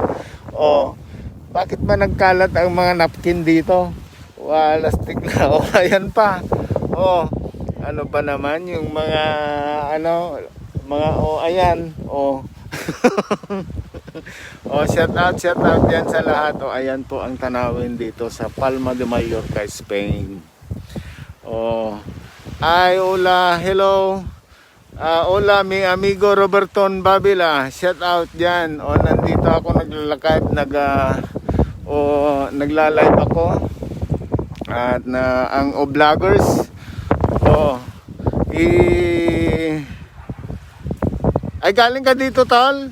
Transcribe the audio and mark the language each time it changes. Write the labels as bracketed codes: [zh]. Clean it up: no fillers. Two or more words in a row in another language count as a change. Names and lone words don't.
[tl] Bakit ba nagkalat ang mga napkin dito? Malastik na. Ayan pa. Ano pa naman yung mga, ano, mga, ayan, [en] shout out [tl] yan sa lahat. Ayan po ang tanawin dito sa Palma de Mallorca, Spain. [es] Hola, hello. Hola, mi amigo Roberton Babila. [en] Shout out [tl] dyan. Nandito ako naglalakad, nagla-live ako. At ang vloggers. Ay, galing ka dito, Tol?